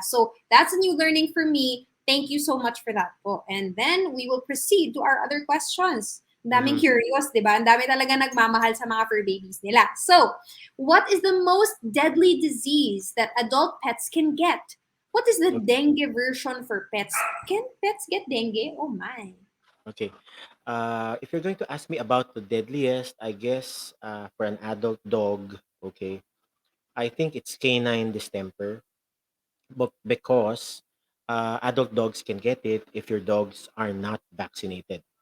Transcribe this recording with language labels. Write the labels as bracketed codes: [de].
[en] So, that's a new learning for me. Thank you so much for that po. And then we will proceed to our other questions. [tl] Ang daming Mhm. curious, di ba? Ang dami talaga nagmamahal sa mga fur babies nila. [en] So, what is the most deadly disease that adult pets can get? What is the dengue version for pets? Can pets get dengue? Oh my. Okay. If you're going to ask me about the deadliest, I guess for an adult dog, okay, I think it's canine distemper, but because adult dogs can get it if your dogs are not vaccinated.